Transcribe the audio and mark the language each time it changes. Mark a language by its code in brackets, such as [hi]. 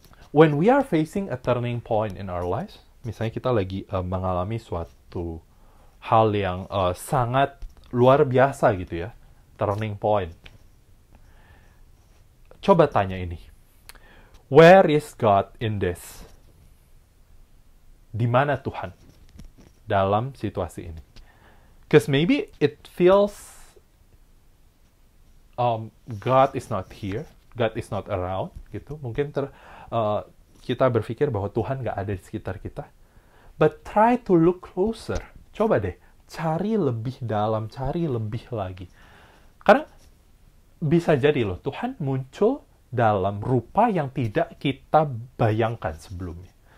[en] When we are facing a turning point in our lives, [id] misalnya kita lagi mengalami suatu hal yang sangat luar biasa gitu ya, [en] turning point. [id] Coba tanya ini, [en] where is God in this? [id] Di mana Tuhan dalam situasi ini? [en] Because maybe it feels God is not here, God is not around, gitu. [id] Mungkin kita berpikir bahwa Tuhan nggak ada di sekitar kita. [en] But try to look closer. [id] Coba deh, cari lebih dalam, cari lebih lagi. Karena bisa jadi loh, Tuhan muncul dalam rupa yang tidak kita bayangkan sebelumnya.